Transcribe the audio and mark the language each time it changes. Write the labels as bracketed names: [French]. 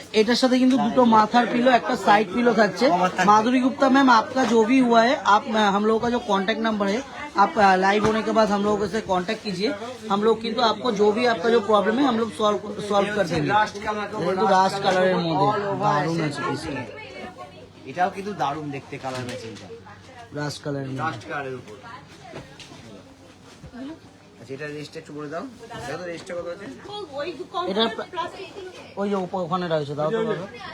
[Bangla] এটার সাথে কিন্তু দুটো মাথার পিলো একটা সাइड पिलो থাকছে। [Hindi] माधुरी गुप्ता मैम आपका जो भी हुआ है, आप हम लोगों का जो कांटेक्ट नंबर है, आप लाइव होने के बाद हम लोगों से कांटेक्ट कीजिए। हम लोग কিন্তু आपको जो भी आपका जो प्रॉब्लम है हम लोग सॉल्व कर देंगे। [Bangla] কিন্তু রাস্ট কালারের মধ্যে দারুণ আছে পিসটা। এটাও কিন্তু দারুণ দেখতে, কালার ম্যাচিংটা রাস্ট কালারের মধ্যে। রাস্ট কালারের উপর। আচ্ছা, এটা রেজিস্টার একটু বলে দাও, দেখো রেজিস্টার কত আছে। এটা ওই যে ওখানে রয়েছে, দাও তো দাও।